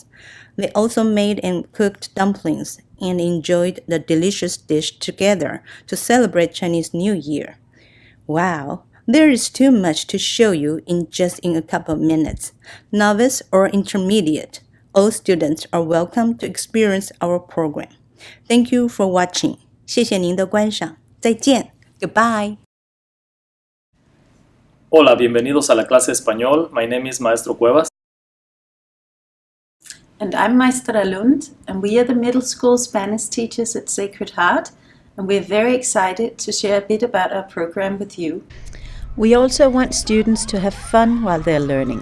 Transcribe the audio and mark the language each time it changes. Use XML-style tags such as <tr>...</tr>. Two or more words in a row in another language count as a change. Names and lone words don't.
<en>They also made and cooked dumplings and enjoyed the delicious dish together to celebrate Chinese New Year. Wow, there is too much to show you in a couple of minutes. Novice or intermediate, all students are welcome to experience our program. Thank you for watching.</en> <zh>谢谢您的观赏。再见。Goodbye.</zh> <es>Hola, bienvenidos a la clase de español.</es> <en>My name is Maestro Cuevas. And I'm Maestra Lund, and we are the middle school Spanish teachers at Sacred Heart, and we're very excited to share a bit about our program with you. We also want students to have fun while they're learning.</en>